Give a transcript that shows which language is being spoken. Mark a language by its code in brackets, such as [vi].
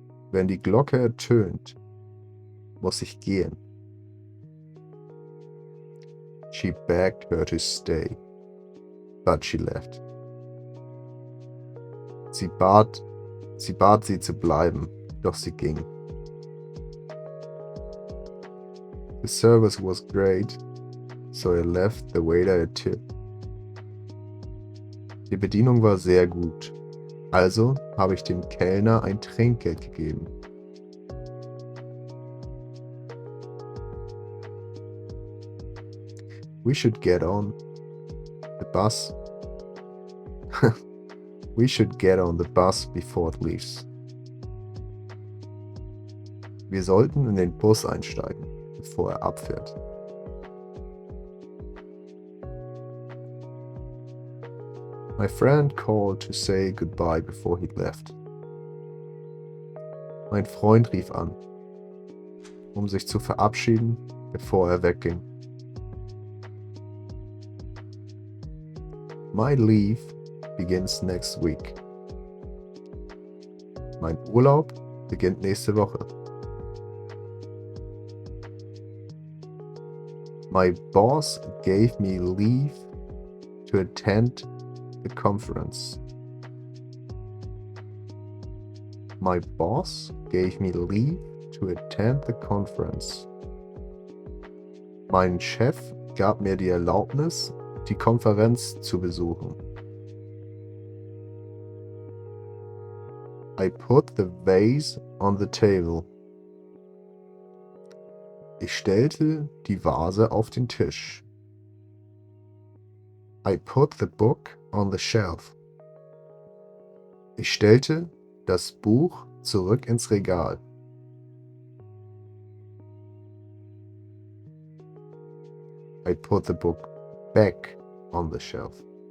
[de] Wenn die Glocke ertönt, muss ich gehen. [en] She begged her to stay, but she left. [de] Sie bat sie zu bleiben, doch sie ging. [en] The service was great, so I left the waiter a tip. [de] Die Bedienung war sehr gut, also habe ich dem Kellner ein Trinkgeld gegeben. [en] We should get on the bus. We should get on the bus before it leaves. [de] Wir sollten in den Bus einsteigen, bevor er abfährt. [en] My friend called to say goodbye before he left. [de] Mein Freund rief an, um sich zu verabschieden, bevor er wegging. [en] My leave begins next week. [de] Mein Urlaub beginnt nächste Woche. [en] My boss gave me leave to attend the conference. My boss gave me leave to attend the conference. [de] Mein Chef gab mir die Erlaubnis, die Konferenz zu besuchen. [en] I put the vase on the table. [de] Ich stellte die Vase auf den Tisch. [en] I put the book on the shelf. [de] Ich stellte das Buch zurück ins Regal. [en] I put the book back on the shelf.